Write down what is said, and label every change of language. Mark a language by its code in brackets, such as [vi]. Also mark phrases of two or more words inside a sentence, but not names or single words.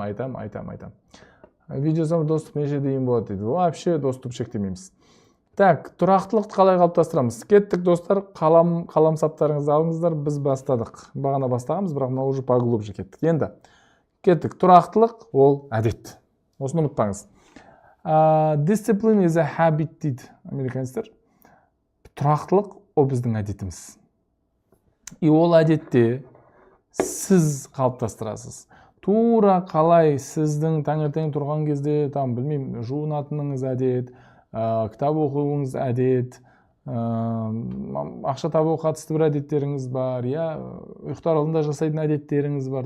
[kk] Видеосам доступ неше дейін болады дейді. [ru] Вообще доступ [kk] шектемейміз. Так, тұрақтылықты қалай қалыптастырамыз? Кеттік, достар, қаламсаптарыңызды алыңыздар, біз бастадық. Бағана бастағанбыз, бірақ мына [ru] уже поглубже [kk] кеттік. Енді, кеттік, тұрақтылық ол әдет. Осыны ұмытпаңыз. [en] Discipline is a habit [kk] дейді американецтер. Тұрақтылық ол біздің әдетіміз. И ол әдетте сіз қалыптастырасыз. Тура қалай сіздің таңертең тұрған кезде, жуынатыныңыз әдет, кітап оқуыңыз әдет, ақша табу қатысты бір әдеттеріңіз бар, ұйықтар алдында жасайтын әдеттеріңіз бар.